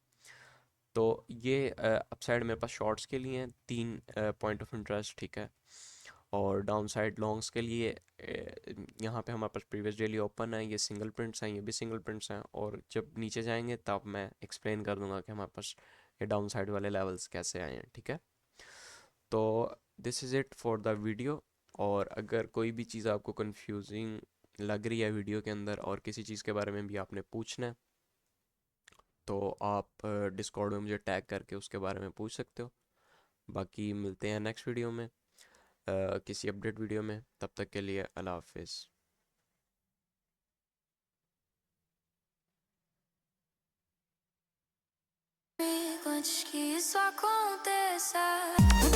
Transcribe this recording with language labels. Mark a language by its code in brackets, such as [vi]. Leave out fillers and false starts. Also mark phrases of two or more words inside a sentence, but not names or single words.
[hi] तो ये अपसाइड मेरे पास शॉर्ट्स के लिए हैं 3 [en] point of interest, [hi] ठीक है। और [en] down side [hi] लॉन्ग्स के लिए यहाँ पे हमारे पास [en] previous daily open [hi] है, ये [en] single prints [hi] हैं, ये भी [en] single prints [hi] हैं, और जब नीचे जाएंगे तब मैं एक्सप्लेन कर दूंगा कि हमारे पास ये [en] down side [hi] वाले लेवल्स कैसे आए हैं, ठीक है। तो [en] this is it for the video, [hi] और अगर कोई भी चीज़ आपको कंफ्यूजिंग लग रही है वीडियो के अंदर, और किसी चीज़ के बारे में भी आपने पूछना है, तो आप डिस्कॉर्ड में मुझे टैग करके उसके बारे में पूछ सकते हो। बाकी मिलते हैं [en] next video [hi] में, किसी [en] update video [hi] में, तब तक के लिए अल्लाह हाफिज़। [pt] Antes que isso aconteça.